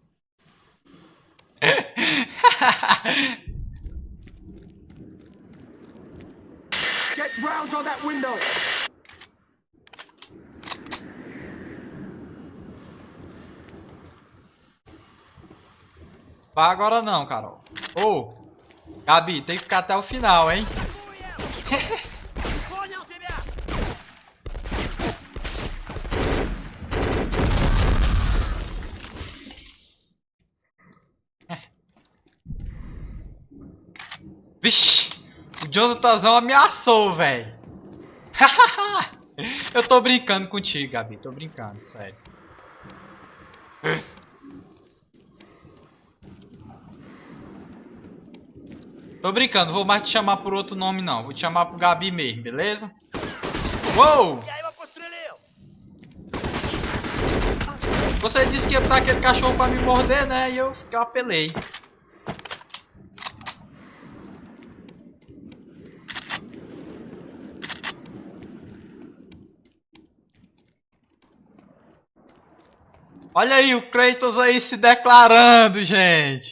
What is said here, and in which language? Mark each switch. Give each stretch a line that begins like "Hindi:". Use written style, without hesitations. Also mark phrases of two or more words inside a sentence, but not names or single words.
English: Get rounds on that window!
Portuguese: Vai agora não, Carol. Ô, Gabi, tem que ficar até o final, hein?
Russian: Понял тебя!
Portuguese: Vixe, o Jonathazão ameaçou, velho. Eu tô brincando contigo, Gabi. Tô brincando, sério. Tô brincando, vou mais te chamar por outro nome não. Vou te chamar por Gabi mesmo, beleza? Uou!
Russian: Я его пострелил!
Portuguese: Você disse que ia botar aquele cachorro pra me morder, né? E eu apelei. Olha aí o Kratos aí se declarando, gente.